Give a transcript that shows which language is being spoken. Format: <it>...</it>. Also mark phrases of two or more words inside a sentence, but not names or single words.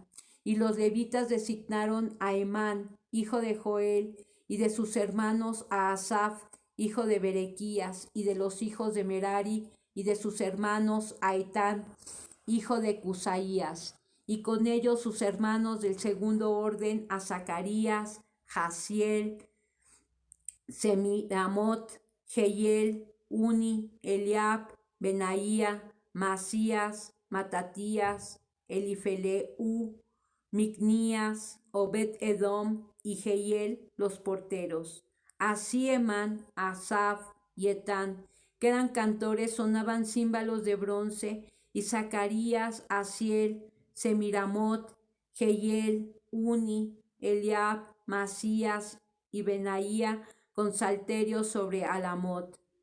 <es>Y los levitas designaron a Emán, hijo de Joel, y de sus hermanos a Asaf, hijo de Berequías, y de los hijos de Merari, y de sus hermanos a Etán, hijo de Cusaías, y con ellos sus hermanos del segundo orden a Zacarías, Jaziel, Semiramot, Jehiel, Uni, Eliab, Benaía, Masías, Matatías, Elifeleu, Micnías, Obed-Edom y Jehiel los porteros. Así Emán, Asaf y Etán, que eran cantores, sonaban címbalos de bronce, y Zacarías, Asiel, Semiramot, Jehiel, Uni, Eliab, Masías y Benaía con salterios sobre Alamot.</es>